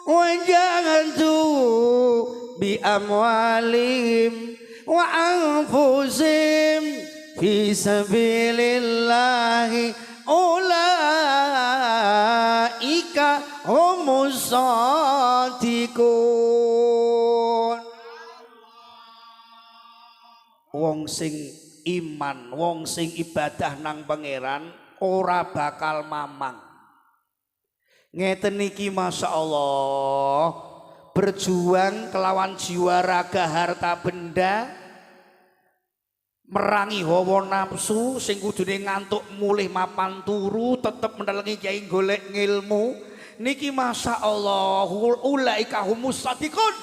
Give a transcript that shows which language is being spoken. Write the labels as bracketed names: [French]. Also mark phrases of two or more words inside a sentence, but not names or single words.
[Arabic] جاهدوا بأموالهم وأنفسهم في سبيل الله أولئك هم الصادقون. [Javanese] Wong sing iman, wong sing ibadah nang pangeran ora bakal mamang. Ngeten niki [Arabic] ما شاء الله, [Javanese] berjuang kelawan jiwa raga harta benda, merangi hawa nafsu sing kudune ngantuk mulih mapan turu tetep mendelengi kiai golek ngilmu niki [Arabic] ما شاء الله أولئك هم الصادقون.